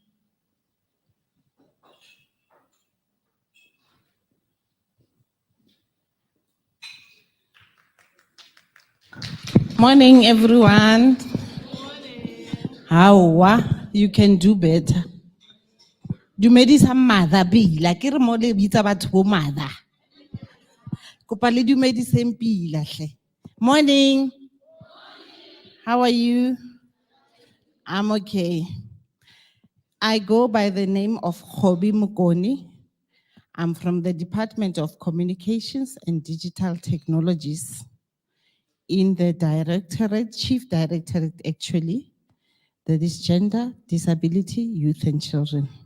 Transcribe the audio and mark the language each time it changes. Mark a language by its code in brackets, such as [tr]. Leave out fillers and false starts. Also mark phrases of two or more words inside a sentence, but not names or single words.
[en] Morning, everyone. How you can do better. [st] Dumedisa mother pila ke re mo le bitsa batho bo mother. Kopa le dumediseng pila hle. [en] Morning. How are you? I'm okay. I go by the name of Khobi Mokone. I'm from the Department of Communications and Digital Technologies in the Directorate, Chief Directorate actually, that is Gender, Disability, Youth and Children.